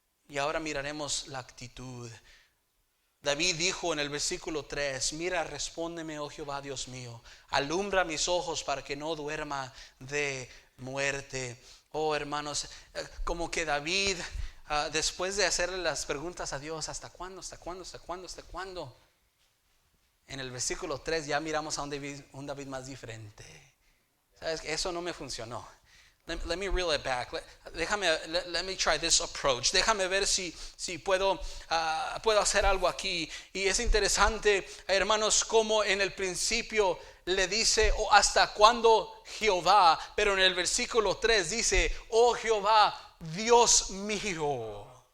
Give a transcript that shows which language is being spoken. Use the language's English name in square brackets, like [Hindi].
[Spanish] Y ahora miraremos la actitud. David dijo en el versículo 3: mira, respóndeme, oh Jehová, Dios mío, alumbra mis ojos para que no duerma de muerte. Hermanos, como que David, después de hacerle las preguntas a Dios, ¿hasta cuándo? ¿Hasta cuándo? ¿Hasta cuándo? ¿Hasta cuándo? En el versículo 3 ya miramos a un David más diferente. ¿Sabes? Eso no me funcionó. [English] Let me reel it back. Let me try this approach. [Spanish] Déjame ver si puedo hacer algo aquí. Y es interesante, hermanos, como en el principio le dice, ¿hasta cuándo, Jehová? Pero en el versículo 3 dice, oh Jehová, Dios mío.